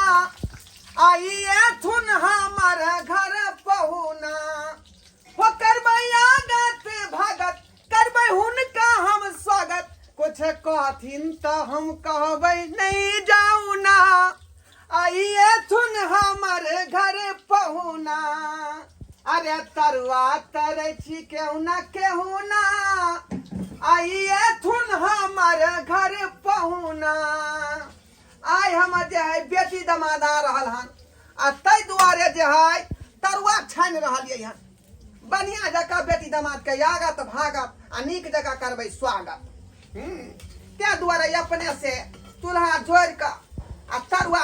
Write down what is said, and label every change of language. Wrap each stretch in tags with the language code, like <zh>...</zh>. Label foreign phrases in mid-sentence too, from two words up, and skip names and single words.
<mai>आइए थुन हमारे घर पहुना हो करबै आगत भगत करबै हुनका हम स्वागत कुछ कहथिन तो हम कहबै नहीं जाऊ ना आइए थुन हमारे घर पहुना अरे तरुआ तरै छी केहू ना केहू ना आइए थुन हमारे घर पहुना आइ हमर जे है बेटी दमाद आ रहल हन आ तै दुआरे जे है तरुआ छानि रहलियै हन बढ़िया जगह बेटी दमाद के आगत भागत आ नीक जगह करबै स्वागत ते दुआरे अपने से चूल्हा जोड़ि कऽ आ तरुआ</mai>